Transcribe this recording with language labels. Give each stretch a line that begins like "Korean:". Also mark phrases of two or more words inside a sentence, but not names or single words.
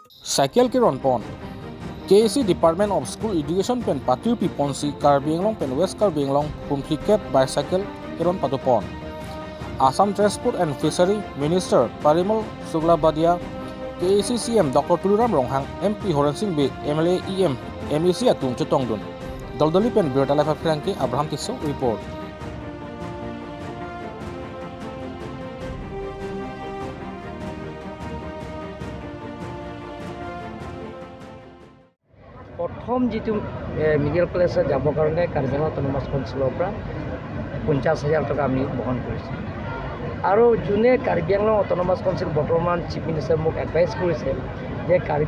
Karbi: Cycle Kiron Pon KAC Department of School Education Pen Patiu Piponsi Karbi Anglong Pen West Karbi Anglong Kumpliket Bicycle Kiron Patupon Assam
English: Transport and Fishery Minister
Karbi: Parimal Suglabadia KAC CM Dr. Tuluram Ronghang MP Horan Singh B MLA EM MEC Atung Chutongdun Daldali Pen Birtala Franke Abraham Tiso Report.
Assamese: প্ৰথম যেটো
English: middle class
Assamese: যাবৰ কাৰণে কাৰ্বি আংলং অটোনমাছ কাউন্সিলৰ পৰা 50,000 টকা আমি বহন কৰিছোঁ আৰু যোনে কাৰ্বি আংলং অটোনমাছ কাউন্সিল বৰ্তমান
English: chief minister
Assamese: মোক এডভাইচ কৰিছে যে কাৰ্বি